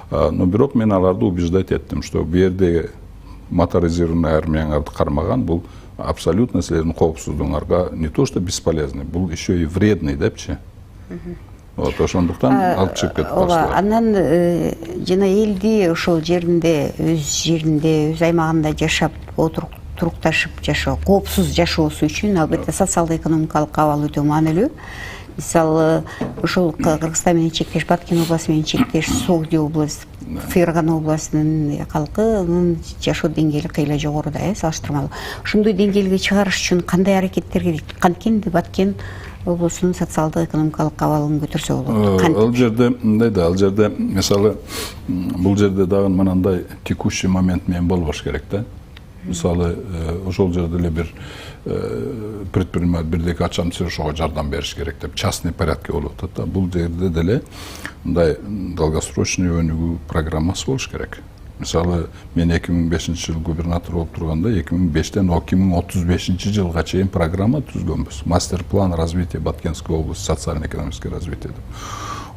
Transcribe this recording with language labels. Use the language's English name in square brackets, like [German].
[Kyrgyz] Но бирок мен аларды [Russian] убеждать [Kyrgyz] эттим, [Russian] что [Kyrgyz] бу жерде моторизированный армияңарды кармаган бул абсолютно силердин коопсуздугуңарга [Russian] не то что бесполезный, [Kyrgyz] бул [Russian] еще и вредный [Kyrgyz] депчи. Вот ошондуктан алып чыгып кетип калышты. Анан жана элди ошол жеринде, өз аймагында жашап, турукташып жашоо, коопсуз жашоосу үчүн албетте социалдык-экономикалык абал өтө маанилүү. Мисалы, ошол Кыргызстан менен чектеш, Баткен областы менен чектеш, Согди область, Фергана областынын калкынын жашоо деңгээли кыйла жогору да, салыштырмалуу. Ошондой деңгээлге чыгарыш үчүн кандай аракеттер керек? Канткенди Баткен облусунун социалдык-экономикалык абалын көтөрсө болот. Ал жерде мындай да, ал жерде мисалы бул жерде дагы мынандай [Russian] текущий момент [Kyrgyz] менен болбош керек да. Мисалы, ошол жерде эле бир предприниматель бирдеки ачам ошого жардам бериш керек деп, [Russian] частный порядке [Kyrgyz] болуп атат да. Бул жерде деле мындай [Russian] долгосрочный [Kyrgyz] өнүгүү программасы болуш керек. Мисалы, мен 2005-жыл губернатор болуп турганда 2005-тен 2035 жылга чейин программа түзгөнбүз. [Russian] Мастер-план развития Баткенской области, социально-экономическое развитие [Kyrgyz] деп.